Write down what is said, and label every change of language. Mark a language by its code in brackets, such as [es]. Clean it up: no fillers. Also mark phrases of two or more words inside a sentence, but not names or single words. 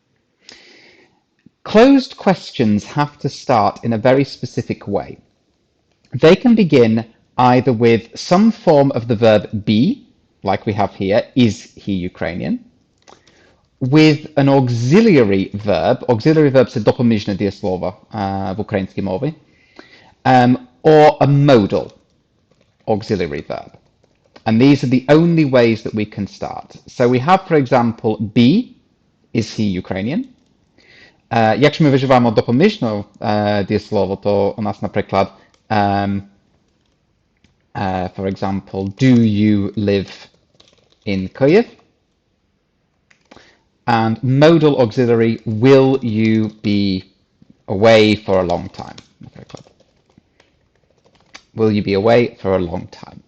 [en] Closed questions have to start in a very specific way. They can begin either with some form of the verb be, like we have here, is he Ukrainian, with an auxiliary verb [uk] це допоміжне дієслово в українській мові, [en] or a modal auxiliary verb. And these are the only ways that we can start. So we have, for example, be, is he Ukrainian? [uk] Якщо ми вживаємо допоміжне дієслово, то у нас, наприклад, [en] for example, do you live in Kyiv? And modal auxiliary, will you be away for a long time? Will you be away for a long time?